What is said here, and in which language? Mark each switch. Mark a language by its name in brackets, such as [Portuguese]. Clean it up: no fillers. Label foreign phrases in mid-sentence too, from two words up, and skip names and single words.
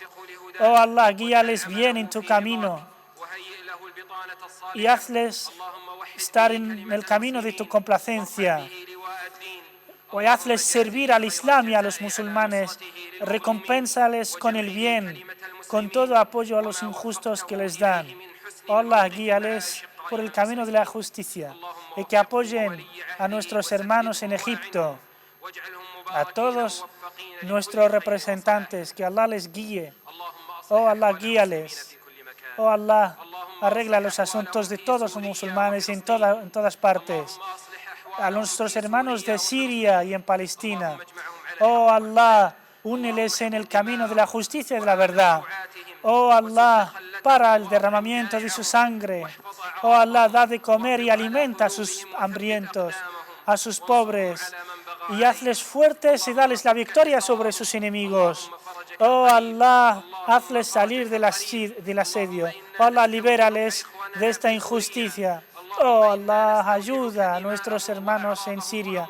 [Spanish] Oh Allah, guíales bien en tu camino y hazles estar en el camino de tu complacencia. O hazles servir al Islam y a los musulmanes, recompénsales con el bien, con todo apoyo a los injustos que les dan. Oh Allah, guíales por el camino de la justicia y que apoyen a nuestros hermanos en Egipto, a todos nuestros representantes, que Allah les guíe. Oh Allah, guíales. Oh Allah, arregla los asuntos de todos los musulmanes en todas partes. A nuestros hermanos de Siria y en Palestina. Oh Allah, úneles en el camino de la justicia y de la verdad. Oh Allah, para el derramamiento de su sangre. Oh Allah, da de comer y alimenta a sus hambrientos, a sus pobres, y hazles fuertes y dales la victoria sobre sus enemigos. Oh Allah, hazles salir del asedio. Oh Allah, libérales de esta injusticia. Oh Allah, ayuda a nuestros hermanos en Siria.